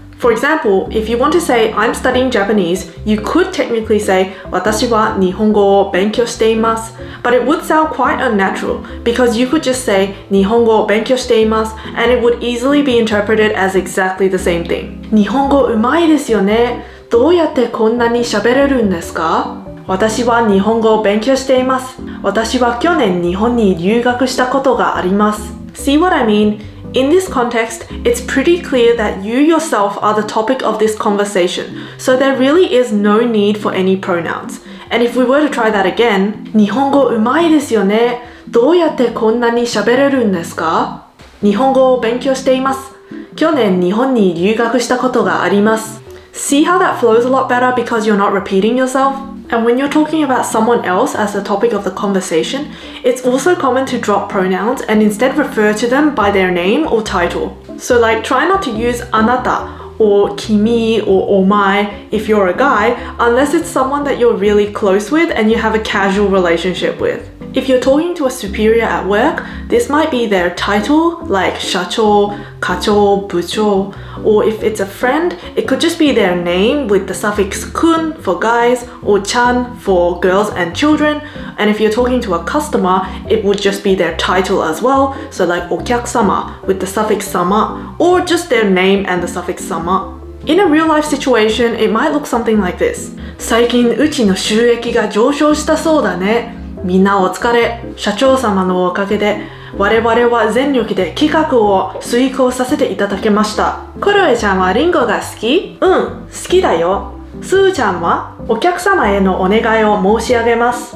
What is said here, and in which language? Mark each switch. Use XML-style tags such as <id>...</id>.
<en>For example, if you want to say, I'm studying Japanese, you could technically say,</en> <ja>私は日本語を勉強しています.</ja> <en>But it would sound quite unnatural because you could just say,</en> <ja>日本語を勉強しています,</ja> <en>and it would easily be interpreted as exactly the same thing.</en> <ja>日本語うまいですよね。どうやってこんなに喋れるんですか? 私は日本語を勉強しています。私は去年日本に留学したことがあります.</ja> <en>See what I mean? In this context, it's pretty clear that you yourself are the topic of this conversation, so there really is no need for any pronouns. And if we were to try that again,</en> <ja>日本語うまいですよね。どうやってこんなに喋れるんですか?日本語を勉強しています。去年日本に留学したことがあります.</ja> <en>See how that flows a lot better because you're not repeating yourself? And when you're talking about someone else as the topic of the conversation, it's also common to drop pronouns and instead refer to them by their name or title. So like try not to use あなた or 君 or お前 if you're a guy, unless it's someone that you're really close with and you have a casual relationship with. If you're talking to a superior at work, this might be their title like 社長, 課長, 部長, or if it's a friend, it could just be their name with the suffix kun for guys or chan for girls and children. And if you're talking to a customer, it would just be their title as well, so like お客様 with the suffix sama, or just their name and the suffix sama. In a real life situation, it might look something like this.</en> <ja>最近うちの収益が上昇したそうだね。みんなお疲れ。社長様のおかげで我々は全力で企画を遂行させていただきました。クロエちゃんはリンゴが好き？うん、好きだよ。スーちゃんはお客様へのお願いを申し上げます。</ja>